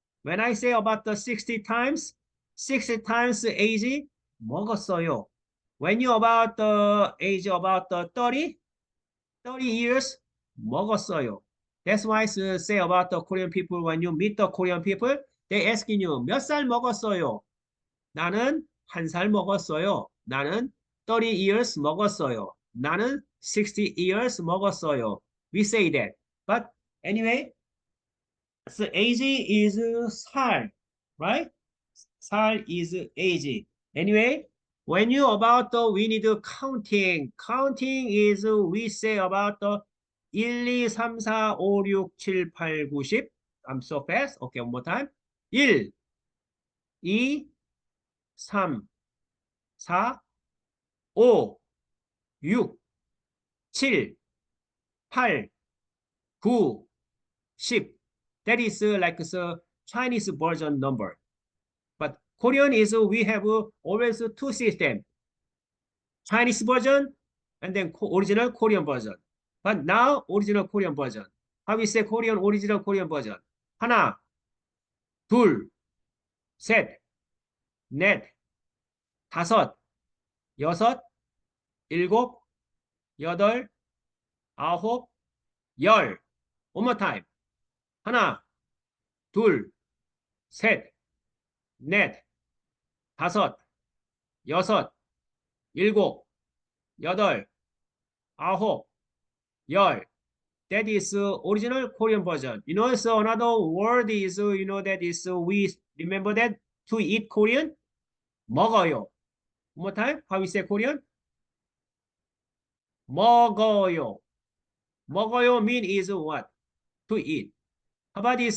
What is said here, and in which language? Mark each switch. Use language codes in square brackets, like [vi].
[en] When I say about the 60 times age 먹었어요. When you about the age about the 30 years 먹었어요. That's why I say about the Korean people when you meet the Korean people, they asking you [ko] 몇 살 먹었어요? 나는 한 살 먹었어요. 나는 30 years 먹었어요. 나는 60 years 먹었어요. [en] We say that. But anyway, so age is 살, right? 살 is age. Anyway, when you about the we need counting. Counting is we say about the 1, 2, 3, 4, 5, 6, 7, 8, 9, 10. I'm so fast. Okay, one more time. 1, 2, 3, 4, 5, 6, 7, 8, 9, 10. That is like the Chinese version number. But Korean is we have always two systems. Chinese version and then original Korean version. But now original Korean version. How we say Korean original Korean version? [ko] 하나, 둘, 셋, 넷, 다섯, 여섯, 일곱, 여덟, 아홉, 열. [en] One more time. [ko] 하나, 둘, 셋, 넷, 다섯, 여섯, 일곱, 여덟, 아홉, 열. [en] That is original Korean version. You know, so another word is, you know, that is, we remember that to eat Korean? 먹어요. One more time. How we say Korean? [ko] 먹어요. [en] 먹어요 mean is what? To eat. How about this?